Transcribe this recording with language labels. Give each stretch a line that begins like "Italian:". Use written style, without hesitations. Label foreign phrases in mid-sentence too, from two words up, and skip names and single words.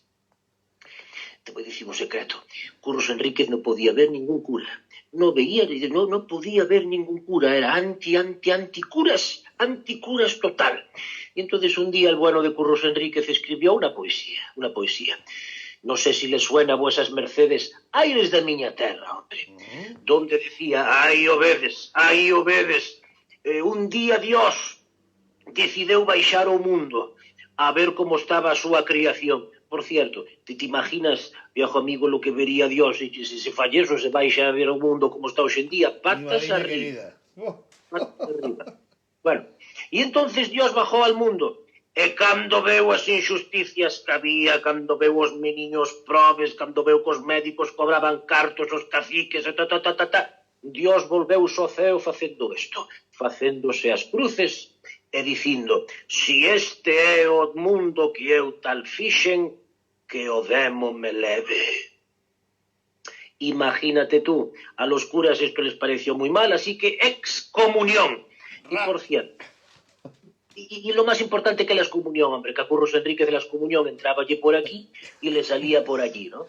Spanish: Te voy a decir un secreto. Curros Enríquez no podía ver ningún cura. No podía ver ningún cura. Era anticuras total. Y entonces un día el bueno de Curros Enríquez escribió una poesía. No sé si le suena a vuesas mercedes Aires da miña terra, hombre, donde decía,
Galician: ai obedes, un día Dios decideu baixar ao mundo a ver como estaba a súa criación.
Spanish: Por cierto, te imaginas, viejo amigo, lo que vería Dios se falleso,
Galician: se baixa a ver o mundo como está hoxe en día,
Spanish: patas arriba. Bueno, e entonces Dios bajou al mundo.
Galician: E cando veu as injusticias que había, cando veu os meniños probes, cando veu que os médicos cobraban cartos, os caciques, Dios volveu ao ceo facendo isto, facéndose as cruces e dicindo, si este é o mundo que eu tal fixen, que o demo me leve.
Spanish: Imagínate tú, a los curas esto les pareció muy mal, así que excomunión. Y por cierto, y lo más importante que la excomunión, hombre, que a Curros Enríquez de la excomunión entraba allí por aquí y le salía por allí, ¿no?